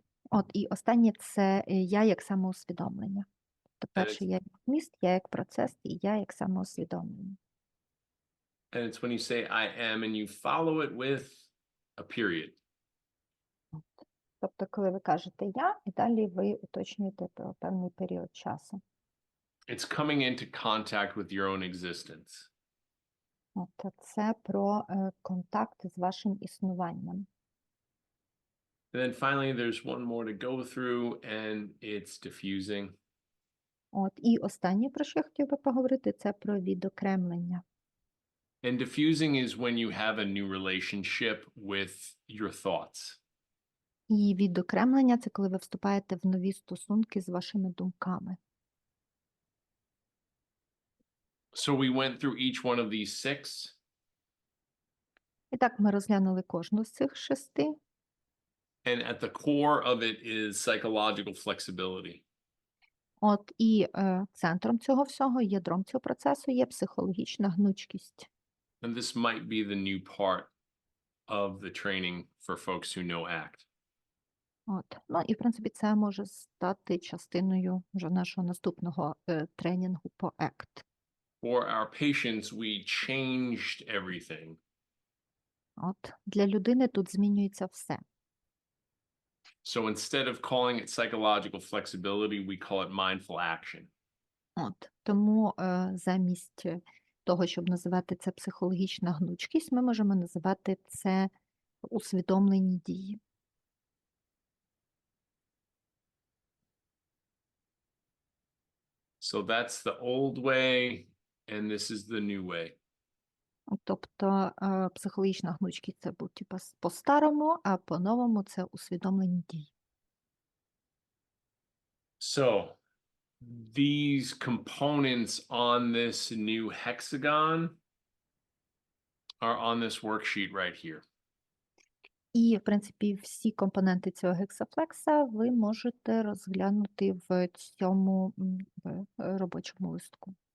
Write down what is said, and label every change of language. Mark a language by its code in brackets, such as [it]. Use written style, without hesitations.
[uk] От, і останнє це «я» як самоусвідомлення. Тобто перше «я» як вміст, «я» як процес і «я» як самоусвідомлення. [en] And it's when you say I am and you follow it with a period. [uk] Тобто, коли ви кажете «я», і далі ви уточнюєте про певний період часу. [en] It's coming into contact with your own existence. [uk] От, це про контакт з вашим існуванням. [en] And then finally, there's one more to go through, and it's diffusing. [uk] От, і останнє, про що я хотів би поговорити, це про відокремлення. [en] And diffusing is when you have a new relationship with your thoughts. [uk] І відокремлення – це коли ви вступаєте в нові стосунки з вашими думками. [en] So we went through each one of these 6. [uk] І так, ми розглянули кожну з цих 6. [en] And at the core of it is psychological flexibility. [uk] От, і центром цього всього, ядром цього процесу є психологічна гнучкість. [en] And this might be the new part of the training for folks who know ACT. [uk] От. Ну, і, в принципі, це може стати частиною вже нашого наступного тренінгу по ACT. [en] For our patients, we changed everything. [uk] От. Для людини тут змінюється все. [en] So instead of calling it psychological flexibility, we call it mindful action. [uk] От. Тому замість того, щоб називати це психологічна гнучкість, ми можемо називати це усвідомлені дії. [en] So that's the old way, and this is the new way. [uk] Тобто психологічна гнучкість – це був типу по-старому, а по-новому – це усвідомлені дії. [en] So these components on this new hexagon are on this worksheet right here. [uk] І, в принципі, всі компоненти цього гексафлекса ви можете розглянути в цьому робочому листку.